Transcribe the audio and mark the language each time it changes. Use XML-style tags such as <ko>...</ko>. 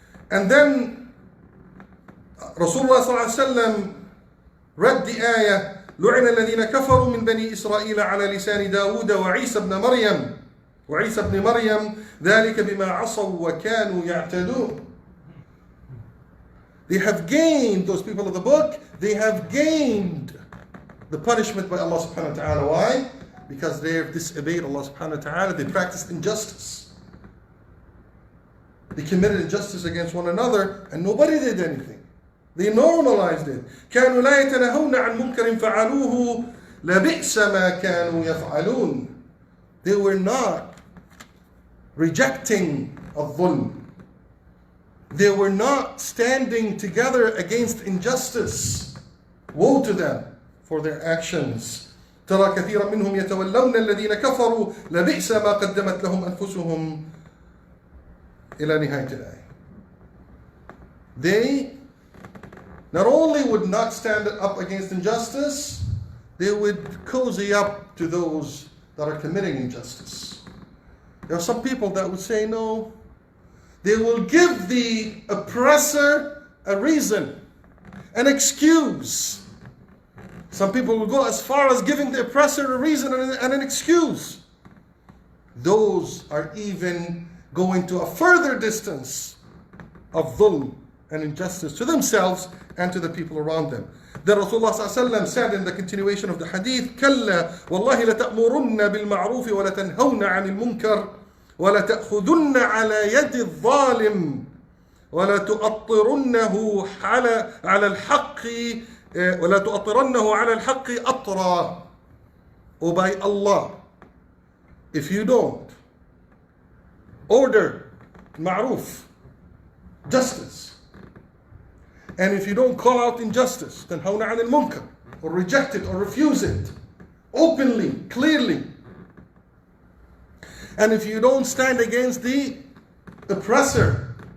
<en>And then Rasulullah sallallahu alaihi wasallam read the ayah,</en> <ar>لعن الذين كفروا من بني إسرائيل على لسان داود وعيسى ابن مريم ذلك بما عصوا وكانوا يعتدون.</ar> <en>They have gained, those people of the book, they have gained the punishment by Allah subhanahu wa ta'ala. Why? Because they have disobeyed Allah subhanahu wa ta'ala. They practiced injustice. They committed injustice against one another and nobody did anything. They normalized it.</en> <ar>كانوا لا يتناهون عن منكر فعلوه لبئس ما كانوا يفعلون.</ar> <en>They were not rejecting الظلم. They were not standing together against injustice. Woe to them for their actions.</en> <ar>ترى كثيرا منهم يتولون الذين كفروا لبئس ما قدمت لهم أنفسهم إلى نهاية الآية.</ar> <en>They not only would not stand up against injustice, they would cozy up to those that are committing injustice. There are some people that would say no. They will give the oppressor a reason, an excuse. Some people will go as far as giving the oppressor a reason and an excuse. Those are even going to a further distance of dhulm and injustice to themselves and to the people around them. Then Rasulullah ﷺ said in the continuation of the hadith,</en> <ar>كَلَّا وَاللَّهِ لَتَأْمُرُنَّ بِالْمَعْرُوفِ وَلَتَنْهَوْنَ عَنِ الْمُنْكَرِ وَلَتَأْخُذُنَّ عَلَى يَدِ الظَّالِمِ وَلَتُؤَطِّرُنَّهُ عَلَى الْحَقِّ أَطْرًا.</ar> <en>Oh, by Allah, if you don't order ma'roof, justice, and if you don't call out injustice,</en> <ar>تنهون عن المنكر,</ar> <en>or reject it or refuse it openly, clearly, and if you don't stand against the oppressor,</en>